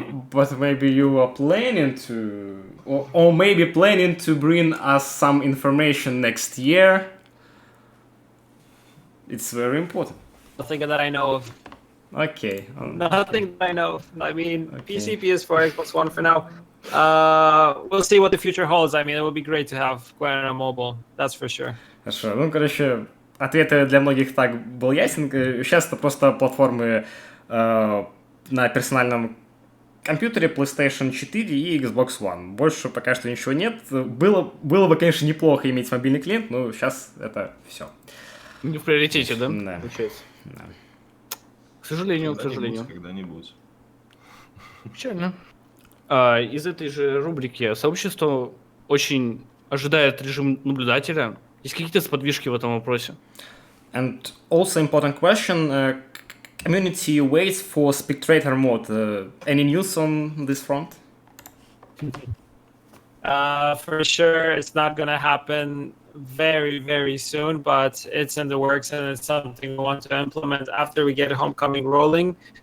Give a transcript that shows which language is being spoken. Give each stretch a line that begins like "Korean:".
English: but maybe you are planning to, or maybe planning to bring us some information next year. It's very important. Nothing that I know of. Okay. Nothing that I know of. I mean, Okay. PC, PS4, Xbox One for now. We'll see what the future holds. I mean, it would be great to have Gwen on mobile. That's for sure.
Russian: Хорошо. Ну, короче, ответ для многих так был ясен. Сейчас это просто платформы на персональном компьютере PlayStation 4 и Xbox One. Больше пока что ничего нет. Было бы, конечно, неплохо иметь мобильный клиент, но сейчас это все. Не в приоритете, да? Да. Получается. Да. К сожалению. Когда-нибудь. Печально. Из этой же рубрики сообщество очень ожидает режим наблюдателя. Есть какие-то сподвижки в этом вопросе?
English: And also important question, community waits for spectator mode. Any news on this front? For sure, it's not going to happen very, very soon, but it's in the works and it's something we want to implement after we get Homecoming rolling.